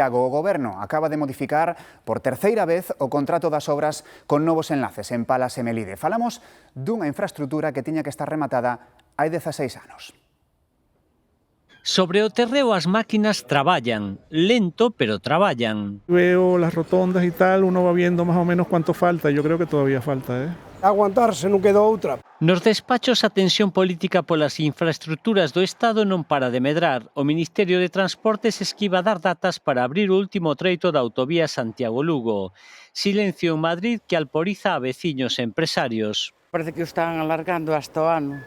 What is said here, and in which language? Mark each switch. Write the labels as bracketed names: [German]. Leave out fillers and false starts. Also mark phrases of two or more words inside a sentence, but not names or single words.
[Galician] O Goberno acaba de modificar por terceira vez o contrato das obras con novos enlaces en Palas e Melide. Falamos dunha infraestrutura que tiña que estar rematada hai 16 anos. Sobre o terreo as máquinas traballan, lento pero traballan. [Spanish] Veo las rotondas y tal, uno va viendo más o menos cuánto falta, yo creo que todavía falta, [Galician] Aguantarse, non quedou outra. Nos despachos a tensión política polas infraestructuras do Estado non para de medrar. O Ministerio de Transportes esquiva dar datas para abrir o último treito da autovía Santiago-Lugo. Silencio en Madrid que alporiza a veciños e empresarios. Parece que o están alargando hasta o ano.